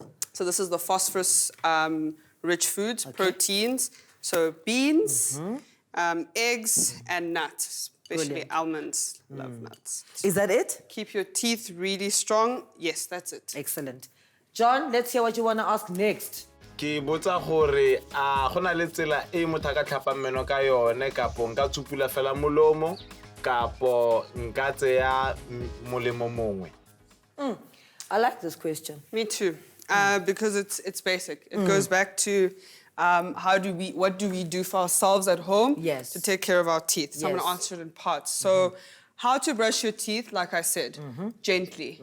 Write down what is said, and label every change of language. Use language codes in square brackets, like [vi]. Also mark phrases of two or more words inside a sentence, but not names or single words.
[en] So this is the phosphorus rich foods, proteins. So beans, eggs, and nuts, especially almonds. Love nuts. Is that it? Keep your teeth really strong. Yes, that's it. Excellent. John, let's hear what you want to ask next. [tn] Ke botsa gore a gona le tsela e motho ka tlhapa meno ka yone kapo nka tsupula fela molomo kapo nka tseya molemo mongwe. [en] I like this question. Me too, because it's basic. It goes back to what do we do for ourselves at home to take care of our teeth. So I'm going to answer it in parts. So how to brush your teeth, like I said, gently.